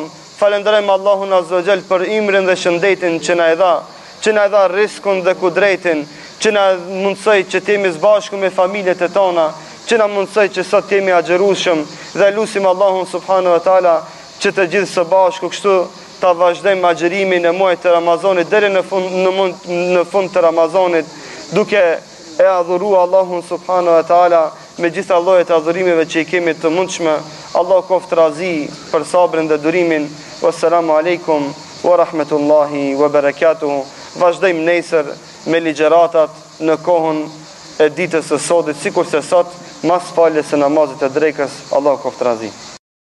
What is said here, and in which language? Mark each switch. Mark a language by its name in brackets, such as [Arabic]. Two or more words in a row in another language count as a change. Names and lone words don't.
[Albanian] Falënderojmë Allahun [Arabic] عز وجل [Albanian] për imrin dhe shëndetin që na e dha, që na e dha riskun dhe kudretin, që na mundsoi që të jemi së bashku me familjet e tona, që na mundsoi që sot të jemi agjerueshëm, dhe lusim Allahun [Arabic] سبحانه وتعالى [Albanian] që të gjithë së bashku kështu ta vazhdojmë agjerimin e muajit të Ramazanit deri në fund të Ramazanit, duke e adhuruar Allahun [Arabic] سبحانه وتعالى [Albanian] me gjitha llojet e adhurimeve që i kemi të mundshme. Allah qoftë razi për sabrin dhe durimin. [Arabic] والسلام عليكم ورحمة الله وبركاته. [Albanian] Vazhdojmë nesër me ligjëratat në kohën e ditës së sotit, sikur se sot mas faljes së namazit të drekës. Allah qoftë razi.